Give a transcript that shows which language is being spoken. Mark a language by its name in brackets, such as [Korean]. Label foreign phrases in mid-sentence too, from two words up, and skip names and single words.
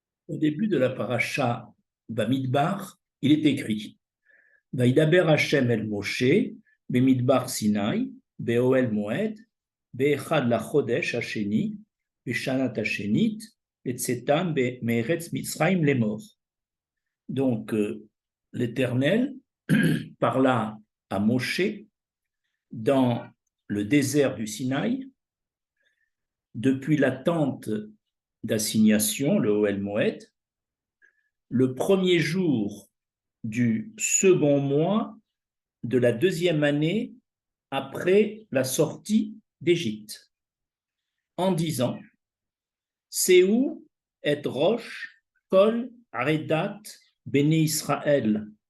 [French] Au début de la paracha Bamidbar, il est écrit [Hebrew] וידבר השם אל משה במדבר סיני באהל מועד באחד לחודש השני בשנת השנית לצאתם מארץ מצרים לאמר. [French] Donc, l'Éternel parla à Moshe dans le désert du Sinaï, depuis la tente d'assignation, le [Hebrew] אהל מועד, [French] le premier jour du second mois de la deuxième année après la sortie d'Égypte, en disant [Hebrew] שאו את ראש כל עדת בני ישראל.